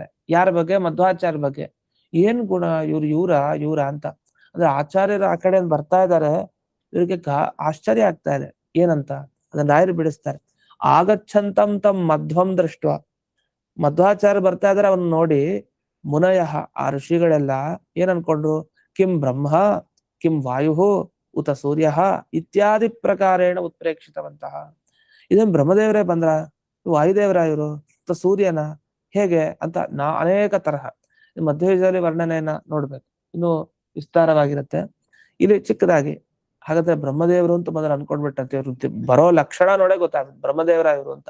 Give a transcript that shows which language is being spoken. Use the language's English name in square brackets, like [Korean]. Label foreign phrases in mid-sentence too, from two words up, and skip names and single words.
[Kannada] ಯಾರ ಬಗ್ಗೆ? ಮಧ್ವಾಚಾರ್ಯ ಬಗ್ಗೆ. ಏನ್ ಗುಣ ಇವರ ಅಂತ. ಅಂದ್ರೆ ಆಚಾರ್ಯರು ಆ ಕಡೆ ಬರ್ತಾ ಇದ್ದಾರೆ, ಇವರಿಗೆ ಆಶ್ಚರ್ಯ ಆಗ್ತಾ ಇದೆ. ಏನಂತ ಅದನ್ನ ರಾಯರು ಬಿಡಿಸ್ತಾರೆ. [Sanskrit] ಆಗಚ್ಚಂತಂ ತಮ್ ಮಧ್ವಂ ದೃಷ್ಟ, [Kannada] ಮಧ್ವಾಚಾರ್ಯ ಬರ್ತಾ ಇದಾರೆ ಅವನ್ನ ನೋಡಿ, ಮುನಯ ಆ ಋಷಿಗಳೆಲ್ಲ ಏನ್ ಅನ್ಕೊಂಡ್ರು? [Sanskrit] ಕಿಂ ಬ್ರಹ್ಮ ಕಿಂ ವಾಯು ಉತ ಸೂರ್ಯ ಇತ್ಯಾದಿ ಪ್ರಕಾರೇಣ ಉತ್ಪ್ರೇಕ್ಷಿತವಂತಹ. [Kannada] ಇದನ್ ಬ್ರಹ್ಮದೇವರೇ ಬಂದ್ರ, ವಾಯುದೇವರ ಇವರು, ಸೂರ್ಯನ ಹೇಗೆ ಅಂತ ಅನೇಕ ತರಹ ಮಧ್ವಯುಗದಲ್ಲಿ ವರ್ಣನೆಯನ್ನ ನೋಡ್ಬೇಕು, ಇನ್ನು ವಿಸ್ತಾರವಾಗಿರುತ್ತೆ. ಇಲ್ಲಿ ಚಿಕ್ಕದಾಗಿ ಹಾಗಾದ್ರೆ ಬ್ರಹ್ಮದೇವರು ಅಂತ ಮೊದಲು ಅನ್ಕೊಂಡ್ಬಿಟ್ಟಂತೆ, ಇವ್ರು ಬರೋ ಲಕ್ಷಣ ನೋಡೇ ಗೊತ್ತಾಗುತ್ತೆ ಬ್ರಹ್ಮದೇವರ ಇವರು ಅಂತ.